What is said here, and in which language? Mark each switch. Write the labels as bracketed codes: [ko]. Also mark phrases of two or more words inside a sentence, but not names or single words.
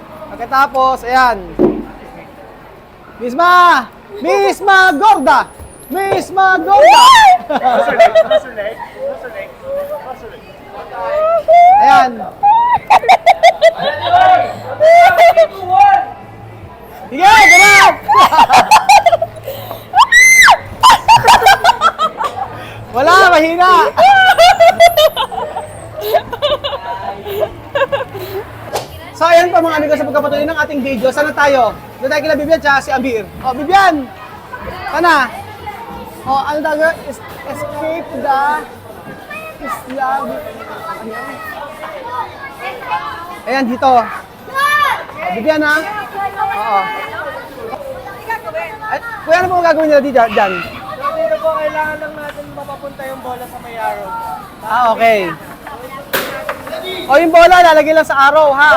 [tl] Pagkatapos, ayan. Misma! Misma Gorda! Misma Gorda! Ayan. Sige, ganap! Wala, mahina! So, ayan pa mga amigo sa pagkapatuloy ng ating video. Sana tayo? Doon tayo kila Bibian tsaka si Amir. O, Bibian! Sana? O, ano daw? [en] Escape the Islam. [tl] Ayan, dito. Bibian, ha? Oo. Ay, kuya, ano po gagawin nila dito, dyan? Dito po, kailangan lang natin mapapunta yung bola sa may arrow. Ah, okay. O, yung bola, lalagay lang sa araw, ha?